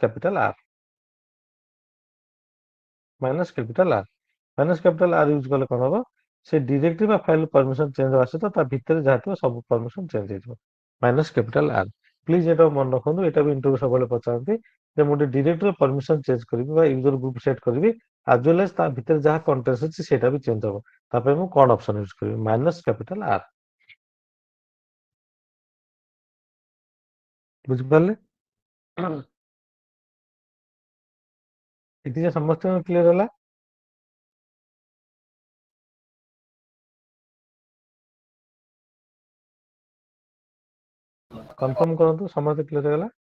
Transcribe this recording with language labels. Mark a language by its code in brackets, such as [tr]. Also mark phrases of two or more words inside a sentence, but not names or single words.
[or] -R ୟୁଜ କଲେ କଣ ହବ ସେ ଡିରେକ୍ଟରୀ ବା [en] file permission change [or] ହେବା ସହିତ ତା ଭିତରେ ଯାହା ଥିବ ସବୁ [en] permission change [or] ହେଇଯିବ -R ପ୍ଲିଜ ଏଟା ମନେ ରଖନ୍ତୁ ଏଟା ବି ଇଣ୍ଟରଭ୍ୟୁ ସବୁବେଳେ ପଚାରନ୍ତି ଯେ ମୁଁ ଗୋଟେ [en] directory permission change [or] କରିବି ବା [en] user group set [or] କରିବି [en] as well as [or] ତା ଭିତରେ ଯାହା କଣ୍ଟେଣ୍ଟ ଅଛି ସେଇଟା ବି ଚେଞ୍ଜ ହବ। ତା ପାଇଁ ମୁଁ କଣ [en] option use [or] କରିବି? [en] minus capital R. [or] ବୁଝିପାରିଲେ? ଏଠି ସମସ୍ତଙ୍କ କ୍ଲିୟର ହେଲା? କନଫର୍ମ କରନ୍ତୁ ସମସ୍ତେ କ୍ଲିୟର ହେଇଗଲା?